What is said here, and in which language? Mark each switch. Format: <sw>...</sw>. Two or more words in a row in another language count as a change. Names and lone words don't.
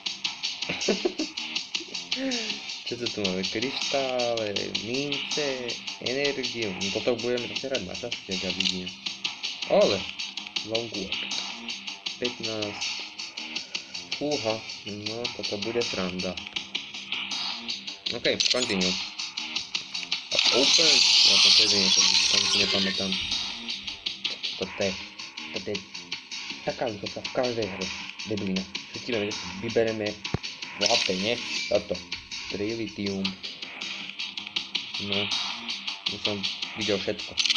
<sk>Čo to tu máme? Kryštále, mince, energiu. No toto budeme zase hrať na čas, jak ja vidím. Ale, Longwalk. 15. Fúha, no toto bude sranda.</sk> <en>OK, continue. Open?</en> <sk>Ja som to niečo, tam si nepamätám. Toto je taká východka v každej hre, debilina. Všetci vieme, že si vybereme v HP, nie? Toto. Trilitium. No, už som videl všetko.</sk>